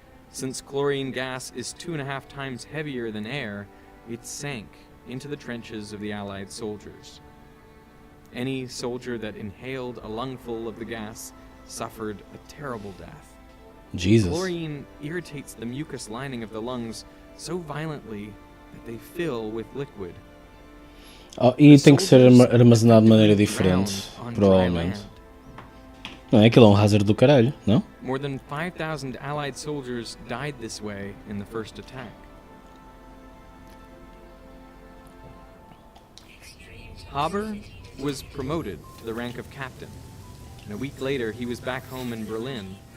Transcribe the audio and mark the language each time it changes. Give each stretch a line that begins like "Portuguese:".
English: Since chlorine gas is 2.5 times heavier than air, it sank into the trenches of the Allied soldiers. Any soldier that inhaled a lungful of the gas suffered a terrible death. Jesus. Chlorine irritates the mucous lining of the lungs so violently that they fill with liquid.
Portuguese: E tem que ser armazenado de maneira diferente, provavelmente. Não é aquilo, é hazard do caralho, não?
English: More than 5,000 Allied soldiers died this way in the first attack. Haber was promoted to the rank of captain, and a week later he was back home in Berlin.